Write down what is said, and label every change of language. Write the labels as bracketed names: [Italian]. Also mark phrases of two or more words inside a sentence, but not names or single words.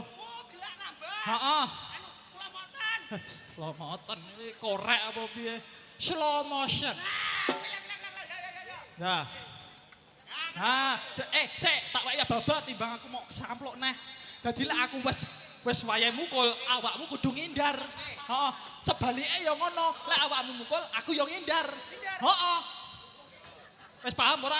[Javanese] Oh, gelak nambah. Heeh. Anu, selamatan. [English] Slow motion [Javanese] iki korek apa piye? [English] Slow motion. [Javanese] Nah. Sik, tak waya babat timbang aku mau samplok neh. Dadi lek aku wis wayahe mukul, awakmu kudu ngindar. Heeh. Sebalike ya ngono, lek awakmu mukul, aku ya ngindar. Heeh. Wis paham ora?